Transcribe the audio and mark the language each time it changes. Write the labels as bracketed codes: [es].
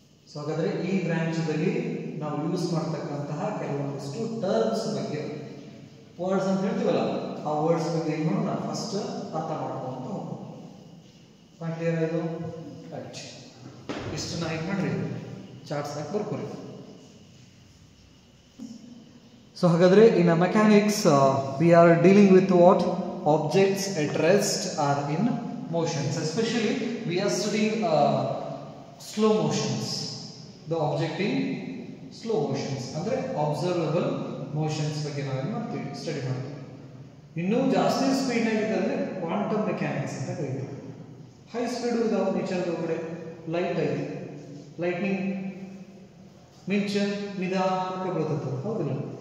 [kn] So ಹಾಗಾದ್ರೆ ಈ branch ದಲ್ಲಿ ನಾವು ಯೂಸ್ ಮಾಡ್ತಕ್ಕಂತಹ ಕೆಲವೊಂದಿಷ್ಟು ಟರ್ಮ್ಸ್ ಬಗ್ಗೆ, ವರ್ಡ್ಸ್ ಅಂತ ಹೇಳ್ತೀವಲ್ಲ, ಆ ವರ್ಡ್ಸ್ ಬಗ್ಗೆ ಏನು ನಾವು ಫಸ್ಟ್ ಅರ್ಥ ಮಾಡ್ಕೊಂತ ಹೋಗೋಣ. ಕ್ಲಿಯರ್ ಆಯ್ತು? ರೈಟ್. ಇಷ್ಟು ನಾ ಏನು ಮಾಡ್ರಿ ಚಾರ್ಟ್ಸ್ ಹಾಕಿ ಬರ್ಕೋರಿ. ಸೊ ಹಾಗಾದ್ರೆ [en] In mechanics we are dealing with what objects at rest are in motions. Especially we are studying slow motions. The object in slow motions [kn] ಅಂದ್ರೆ [en] observable motions [kn] ಬಗ್ಗೆ ನಾವು ಏನು ಮಾಡ್ತೀವಿ, ಸ್ಟಡಿ ಮಾಡ್ತೀವಿ. ಇನ್ನೂ ಜಾಸ್ತಿ ಸ್ಪೀಡ್ ಆಗಿದೆ ಅಂದ್ರೆ ಕ್ವಾಂಟಮ್ ಮೆಕ್ಯಾನಿಕ್ಸ್ ಅಂತ ಕರೀತೀವಿ. ಹೈ ಸ್ಪೀಡ್ ಇದಾವ ನೇಚರ್ ಒಳಗಡೆ. ಲೈಟ್ ಐತಿ, ಲೈಟ್ನಿಂಗ್ ಮಿಂಚ ನಿಧಾನಕ್ಕೆ ಬೀಳ್ತದೆ, ಹೌದಿಲ್ಲ?